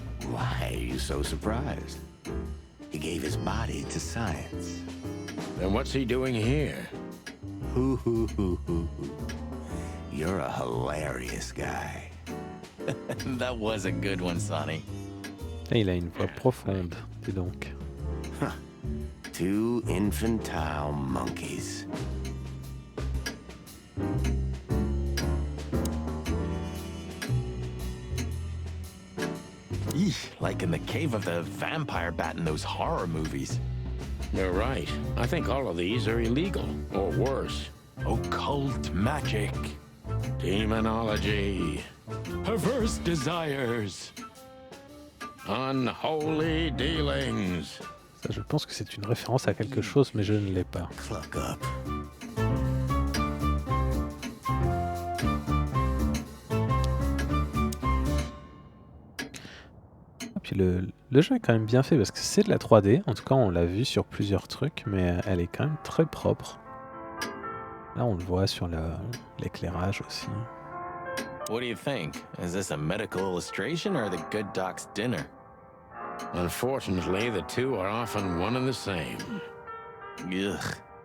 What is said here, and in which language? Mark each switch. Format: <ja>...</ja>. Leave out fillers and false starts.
<en>Why are you so surprised? He gave his body to science. Then what's he doing here? Hoo. You're a hilarious guy. That was a good one, Sonny.</en> <fr>Il a une voix profonde, dis donc.</fr> <en>Huh. Two infantile monkeys. Eesh, like in the cave of the vampire bat in those horror movies. You're right. I think all of these are illegal, or worse. Occult magic. Demonology. Perverse desires. Unholy dealings.</en> <fr>Ça, je pense que c'est une référence à quelque chose, mais je ne l'ai pas.</fr> <en>Cluck up.</en> <fr>Puis le jeu est quand même bien fait parce que c'est de la 3D. En tout cas, on l'a vu sur plusieurs trucs, mais elle est quand même très propre. Là, on le voit sur l'éclairage aussi.</fr> <en>What do you think? Is this a medical illustration or the good doc's dinner? Unfortunately, the two are often one and the same. Ugh.</en>